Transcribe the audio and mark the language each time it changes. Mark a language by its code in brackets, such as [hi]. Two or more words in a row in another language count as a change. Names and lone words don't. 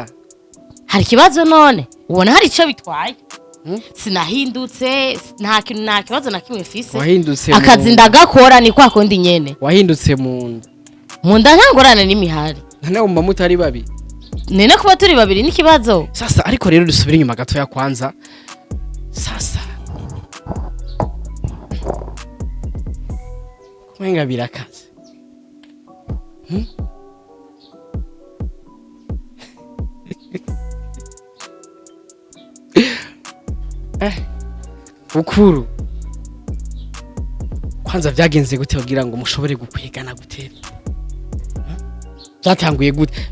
[rn] hari kibazo none ubona hari ico bitwaye sinahindutse nta kibazo na kimwe fise wahindutse akazi ndagakora ni kwa kundi nyene wahindutse mu nda ntangorana n'imihari none umma mutari babi nene kuba turi babiri ni kibazo. Sasa ariko rero dusubira inyuma gato [sw] ya kwanza [rn] sasa kumenga birakaze ukuru kwanza byagenze gute kugira ngo mushobore gukwegana gutera byatanguye gute?